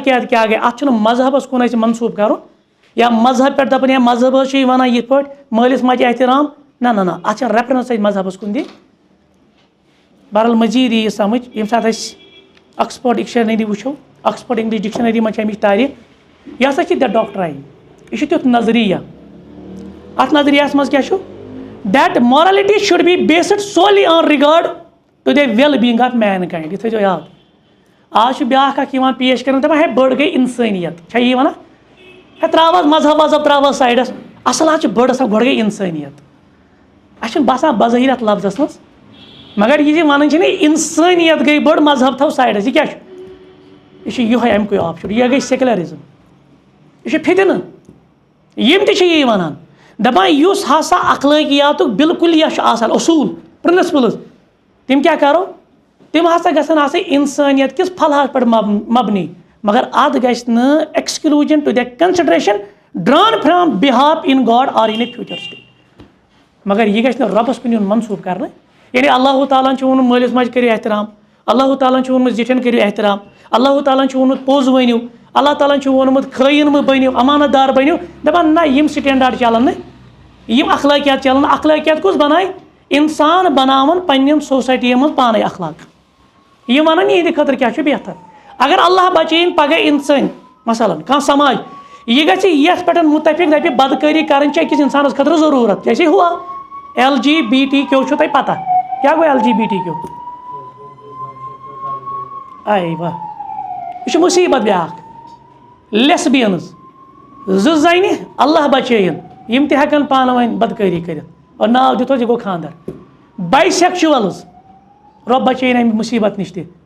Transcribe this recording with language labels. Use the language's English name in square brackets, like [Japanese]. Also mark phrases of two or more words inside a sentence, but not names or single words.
[Kashmiri] اتھ چھُنہٕ مذہبس کُن اَسہِ منسوٗب کرُن یا مذہب پہ دپان یا مذہب ونان یہ پٲٹھۍ مٲلِس ماجہِ احترام نہ اتھ چھنہٕ ریفرنس اتہِ مذہبس کُن دِنۍ. بہرحال مزیٖد یی یہِ سمجھ ییٚمہِ ساتہٕ أسۍ آکسفٲرڈ ڈکشنری وٕچھو آکسفٲرڈ انگلش ڈکشنری منٛز چھِ اَمِچ تعریٖف یہِ ہسا چھِ [English] the doctrine [Kashmiri] یہِ چھُ تیُتھ نظریہ اتھ نظریہس منٛز کیٛاہ چھُ [English] that morality should be based solely on regard to the well-being of mankind. [Kashmiri] یہِ تھٲیزیو یاد. آز چھُ بیٛاکھ اکھ یِوان پیش کرنہٕ دپان ہے بٔڑ گٔے اِنسٲنیت چھا یی وَنان ہے ترٛاوہوس مذہب وذہب ترٛاوہوس سایڈس اصل حظ چھِ بٔڑ آسان گۄڈٕ گٔے اِنسٲنیت. اَسہِ چھُنہٕ باسان بظٲہِر اتھ لفظس منٛز مگر یہِ وَنان چھِ نہ اِنسٲنیت گٔے بٔڑ مذہب تھاو سایڈس یہِ کیٛاہ چھُ یہِ چھُ یِہوے اَمکُے آپشن یہِ گٔے سیکولرزم یہِ چھُ فِتنہٕ. یِم تہِ چھِ یی وَنان دپان یُس ہسا اخلٲقیاتُک بالکل یہِ چھُ آسان اصوٗل پرنسپلز تِم کیٛاہ کرو تِم ہسا گژھن آسٕنۍ اِنسٲنیت کِس پھلہس پٮ۪ٹھ مبنی مگر اتھ گژھِ نہٕ [English] exclusion to the consideration drawn from belief in God or in a future state. [Kashmiri] مگر یہِ گژھِ نہٕ رۄبس کُن یُن منسوٗب کرنہٕ. یعنی اللہ تعالیٰ ہن چھُ ووٚنمُت مٲلِس ماجہِ کٔرِو احترام اللہ تعالیٰ ہن چھُ ووٚنمُت زِٹھٮ۪ن کٔرِو احترام اللہ تعالیٰ ہن چھُ ووٚنمُت پوٚز ؤنِو اللہ تعالیٰ ہن چھُ ووٚنمُت خٲیِن مہٕ بٔنِو امانت دار بٔنِو دپان نہ یِم سٹینڈاڈ چلن نہٕ یِم اخلٲقیات چلن نہٕ. اخلٲقیات کُس بنایہِ انسان بناون پننٮ۪ن سوسایٹین منٛز پانے اخلاق. یِم ونان یِہنٛدِ خٲطرٕ کیٛاہ چھُ بہتر. اگر اللہ بچٲیِن پگہہ انسان مثلاً کانٛہہ سماج یہِ گژھِ یتھ پٮ۪ٹھ مُتفق دپہِ بدکٲری کرٕنۍ چھِ أکِس انسانس خٲطرٕ ضروٗرت جیسے ہوا LGBT چھُو تۄہہِ پتہ کیٛاہ گوٚو LGBT آے واہ یہِ چھُ مُصیبت بیٛاکھ. لیسبینز زٕ زنہِ اللہ بچٲیِن یِم تہِ ہٮ۪کن پانہٕ ؤنۍ بدکٲری کٔرِتھ اور ناو دِتھوس یہِ گوٚو خانٛدر. باے سیکچُوَلز رۄب بچٲیِن اَمہِ مُصیبت نِش تہِ.